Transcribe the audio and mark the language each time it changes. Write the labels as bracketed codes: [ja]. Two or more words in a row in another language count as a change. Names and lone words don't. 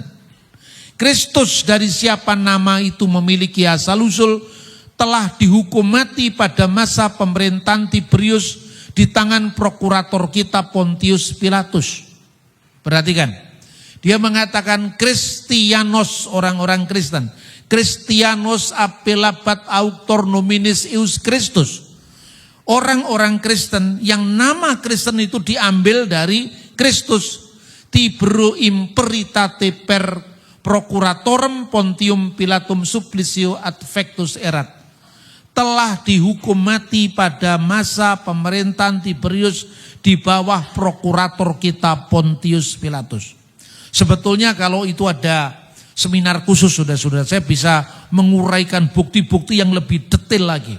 [id] Kristus dari siapa nama itu memiliki asal-usul telah dihukum mati pada masa pemerintahan Tiberius di tangan prokurator kita Pontius Pilatus. Perhatikan, dia mengatakan Christianos, orang-orang Kristen. [la] Christianos apelabat auctor nominis eius Christus. [id] Orang-orang Kristen yang nama Kristen itu diambil dari Kristus. [la] Tiberu imperitate per procuratorem Pontium Pilatum supplicio ad fectus erat. [id] Telah dihukum mati pada masa pemerintahan Tiberius di bawah prokurator kita Pontius Pilatus. Sebetulnya kalau itu ada seminar khusus saudara-saudara, saya bisa menguraikan bukti-bukti yang lebih detail lagi.